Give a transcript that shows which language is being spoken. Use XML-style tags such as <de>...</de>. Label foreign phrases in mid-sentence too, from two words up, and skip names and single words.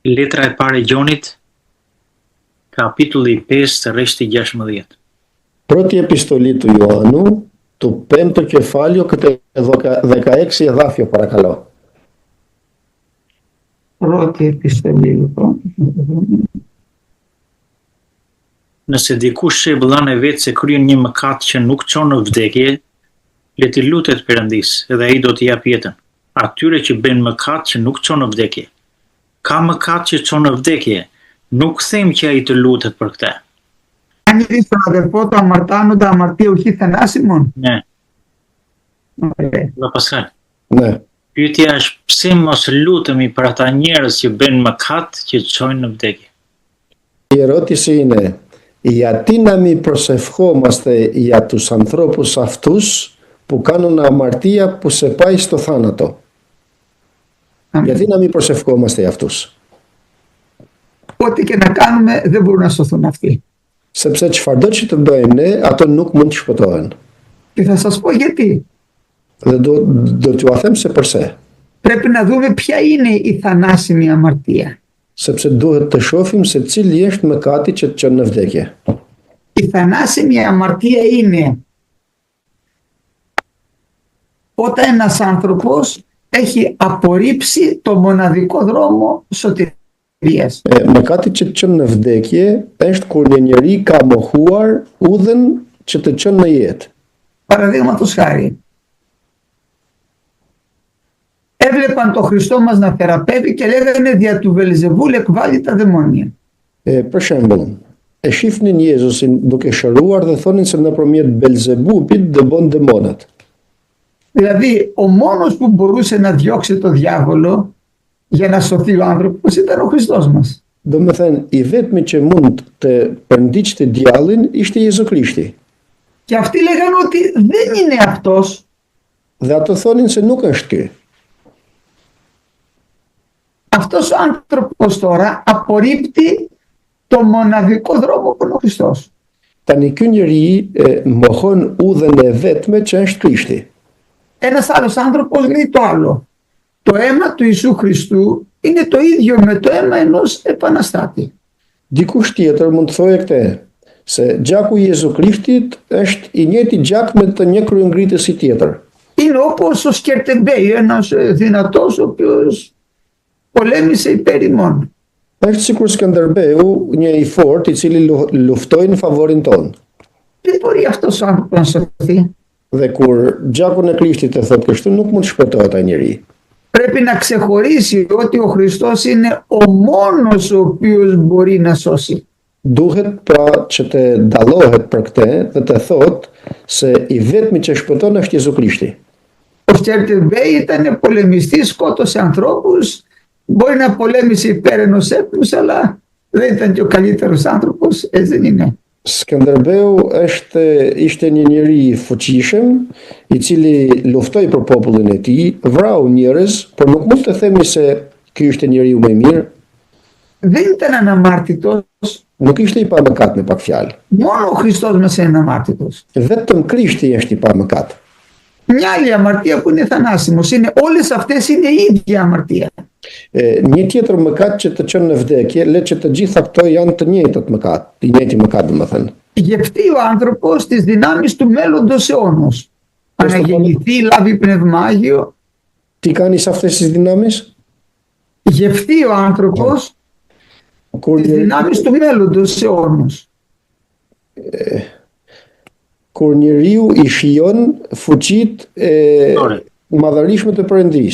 <sq>Letra e parë e Gjonit, kapitulli 5, rreshti 16.</sq> <el>Πρώτη επιστολή του Ιωάννου, του 5ου κεφάλαιο και το 16 εδάφιο, παρακαλώ. Πρώτη επιστολή, λοιπόν.</el> <sq>Nëse dikush shembëllon e vetë se kryen një mëkat që nuk çon në vdekje, le t'i lutet Perëndisë, edhe ai do t'i jap jetën. Atyre që bëjnë mëkat që nuk çon në vdekje. Ka mëkat që çon në vdekje, nuk them që ai të lutet për këtë.</sq> <el>Αν δεις τον αδελφό του αμαρτάνοντα αμαρτία ουχή θανάσιμον.</el> <sq>Ne,</sq> <el>Ωραία.</el> <sq>do pasaj.</sq> <el>Ναι.</el> <sq>Pyetja është pse mos lutemi për ata njerëz që bëjnë mëkat që çojnë në vdekje.</sq> <el>Η ερώτηση είναι, γιατί να μην προσευχόμαστε για τους ανθρώπους αυτούς που κάνουν αμαρτία που σε πάει στο θάνατο. Γιατί να μην προσευχόμαστε για αυτούς. Ό,τι και να κάνουμε δεν μπορούν να σωθούν αυτοί.</el> <sq>Sepse çfarëdo që të bëjmë ne, ato nuk mund të shpëtohen.</sq> <el>Και θα σας πω γιατί.</el> <sq>Dhe do t'ju a them se përse.</sq> <el>Πρέπει να δούμε ποια είναι η θανάσιμη αμαρτία.</el> <sq>Sepse duhet të shohim se cili është mëkati që të çon në vdekje.</sq> <el>Η θανάσιμη αμαρτία είναι όταν ένας άνθρωπος έχει απορρίψει το μοναδικό δρόμο σωτηρίας.</el> <sq>Mëkati që të çon në vdekje është kur një njeri ka mohuar udhën që të çon në jetë.</sq> <el>Παραδείγματος χάρη, έβλεπαν τον Χριστό μας να θεραπεύει και λέγανε δια του Βελζεβούλ εκβάλλει τα δαιμόνια.</el> <sq>Për shembull, e shifnin Jezusin duke shëruar dhe thonin se nëpërmjet Belzebubit dëbon demonat.</sq> <el>Δηλαδή, ο μόνος που μπορούσε να διώξει το διάβολο για να σωθεί ο άνθρωπος ήταν ο Χριστός μας.</el> <sq>Do me thënë, i vetmi që mund të përndiqte djallin ishte Jezu Krishti.</sq> <el>Και αυτοί λέγανε ότι δεν είναι αυτός.</el> <sq>Dhe ato thonin se nuk është ky.</sq> <el>Αυτός ο άνθρωπος τώρα απορρίπτει το μοναδικό δρόμο που είναι ο Χριστός.</el> <sq>Tani ky njeri mohon udhën e vetme që është Krishti.</sq> <el>Ένας άλλος άνθρωπος λέει το άλλο. Το αίμα του Ιησού Χριστού είναι το ίδιο με το αίμα ενός επαναστάτη.</el> <sq>Dikush tjetër mund të thojë këtë, se gjaku i Jezu Krishtit është i njëjti gjak me të një kryengritësi tjetër.</sq> <el>Είναι όπως ο Σκερτεμπέη, ένας δυνατός ο οποίος πολέμησε υπέρ ημών.</el> <sq>Është sikur Skënderbeu, një i fortë i cili luftoi në favorin ton.</sq> <el>Δεν μπορεί αυτός ο άνθρωπος να σωθεί.</el> <sq>Dhe kur gjaku në Krishtit e thot kështu, nuk mund të shpëtohet ai njeri.</sq> <el>Πρέπει να ξεχωρίσει ότι ο Χριστός είναι ο μόνος ο οποίος μπορεί να σώσει.</el> <sq>Duhet pra që të dallohet për këtë dhe të thot se i vetmi që shpëton është Jezu Krishti.</sq> <el>Ο Σκερτεμπέη ήταν πολεμιστής, σκότωσε ανθρώπους, μπορεί να πολέμησε υπέρ ενός έθνους, αλλά δεν ήταν και ο καλύτερος άνθρωπος, έτσι δεν είναι.</el> <sq>Skënderbeu ishte një njeri i fuqishëm, i cili luftoi për popullin e tij, vrau njerëz, por nuk mund të themi se ky ishte njeriu më i mirë.</sq> <el>Δεν ήταν αναμάρτητος,</el> <sq>Nuk ishte i pa mëkat me pak fjalë.</sq> <el>μόνο ο Χριστός μας είναι αναμάρτητος.</el> <sq>Vetëm Krishti është i pa mëkat.</sq> <el>Μια άλλη αμαρτία που είναι θανάσιμος, είναι, όλες αυτές είναι η ίδια αμαρτία.</el> <sq>Një tjetër mëkat që të çon në vdekje, le që të gjitha këto janë të njëjtat mëkat, i njëjti mëkat domethënë.</sq> <el>Γευτεί ο άνθρωπος τις δυνάμεις του μέλλοντος αιώνος. Αναγεννηθεί, λάβει πνευμάγιο. Τι κάνεις αυτές τις δυνάμεις? Γευτεί ο άνθρωπος τις δυνάμεις του μέλλοντος αιώνος.</el> <sq>Kur njeriu i shijon fuqitë madhërishme të Perëndisë.</sq>